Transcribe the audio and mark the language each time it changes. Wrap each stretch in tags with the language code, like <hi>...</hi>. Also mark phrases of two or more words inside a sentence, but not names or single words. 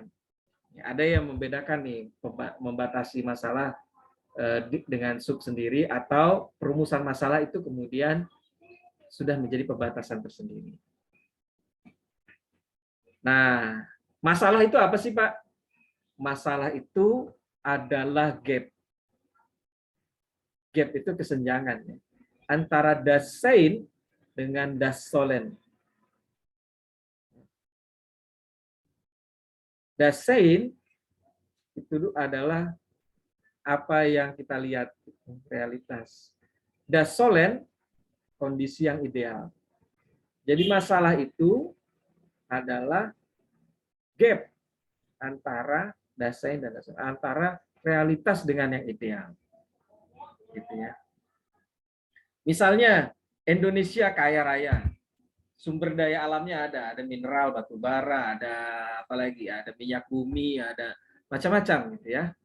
<id>Ada yang membedakan nih, membatasi masalah dengan sub sendiri, atau perumusan masalah itu kemudian sudah menjadi pembatasan tersendiri. Nah, masalah itu apa sih, Pak? Masalah itu adalah gap. Gap itu kesenjangan ya, antara</id> <de>das Sein</de> <id>dengan</id> <de>das Sollen. Das Sein</de> <id>itu adalah apa yang kita lihat, realitas.</id> <de>Das Sollen,</de> <id>kondisi yang ideal. Jadi masalah itu adalah gap antara</id> <de>das Sein</de> <id>dan</id> <de>das Sollen,</de> <id>antara realitas dengan yang ideal. Gitu ya. Misalnya Indonesia kaya raya, sumber daya alamnya ada mineral, batu bara, ada apa lagi, ada minyak bumi, ada macam-macam gitu ya.</id>